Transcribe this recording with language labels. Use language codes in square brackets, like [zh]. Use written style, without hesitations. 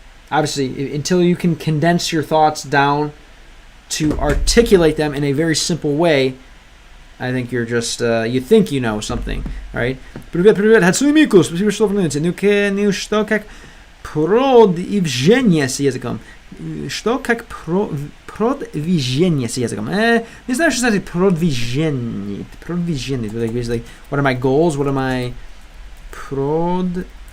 [en] obviously, until you can condense your thoughts down to articulate them in a very simple way, I think you're just, you think you know something, right? [ru] Привет, Хацумику, спасибо, что вернулись. Ну что, как продвижение с языком? Что, как продвижение с языком? Не знаю, что значит продвижение. [en] Продвижение. Like, what are my goals? What are my продвижение?